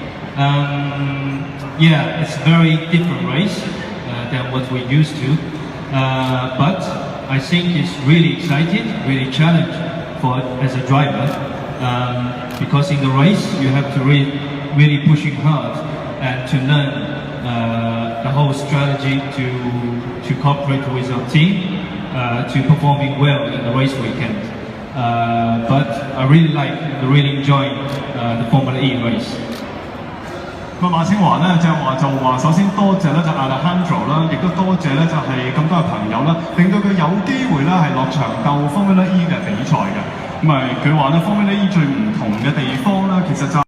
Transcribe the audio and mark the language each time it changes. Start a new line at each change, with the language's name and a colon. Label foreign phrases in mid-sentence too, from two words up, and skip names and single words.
English: Yeah, it's a very different race than what we're used to, but I think it's really exciting, really challenging as a driver, because in the race you have to really pushing hard and to learn the whole strategy to cooperate with our team to performing well in the race weekend. But I really enjoying the Formula E race.
Cantonese: 咁馬清華咧就話首先多謝咧就 Alejandro 啦，亦都多謝咧就係咁多嘅朋友啦，令到佢有機會咧係落場鬥 Formula E 嘅比賽嘅。咁佢話咧 Formula E 最唔同嘅地方咧，其實就